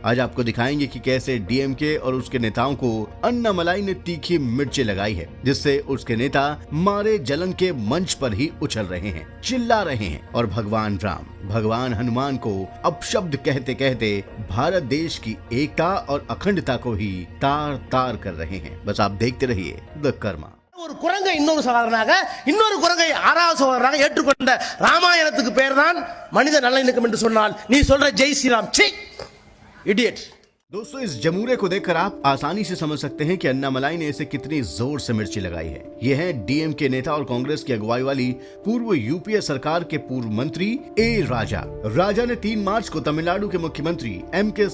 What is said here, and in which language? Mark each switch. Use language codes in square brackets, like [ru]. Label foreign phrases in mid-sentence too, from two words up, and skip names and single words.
[hi] आज आपको दिखाएंगे कि कैसे डीएमके और उसके नेताओं को अन्नामलाई ने तीखी मिर्ची लगाई है, जिससे उसके नेता मारे जलन के मंच पर ही उछल रहे हैं, चिल्ला रहे हैं और भगवान राम, भगवान हनुमान को अपशब्द कहते कहते भारत देश की एकता और अखंडता को ही तार तार कर रहे हैं। बस आप देखते रहिए द कर्मा। [ta] ஒரு குரங்கை இன்னொரு சகோதரனாக இன்னொரு குரங்கை ஆறாவது சகோதரனாக ஏற்றுக்கொண்ட ராமாயணத்துக்கு பேர்தான் மனித நல்லிணக்கம் என்று சொன்னால் நீ சொல்ற ஜெய் ஸ்ரீராம் சி इडियट। [hi] दोस्तों, इस जमूरे को देखकर आप आसानी से समझ सकते हैं कि अन्नामलाई ने इसे कितनी जोर से मिर्ची लगाई है। ये है डीएमके नेता और कांग्रेस की अगुवाई वाली पूर्व यूपीए सरकार के पूर्व मंत्री ए राजा। राजा ने 3 मार्च को तमिलनाडु के मुख्यमंत्री एम.के.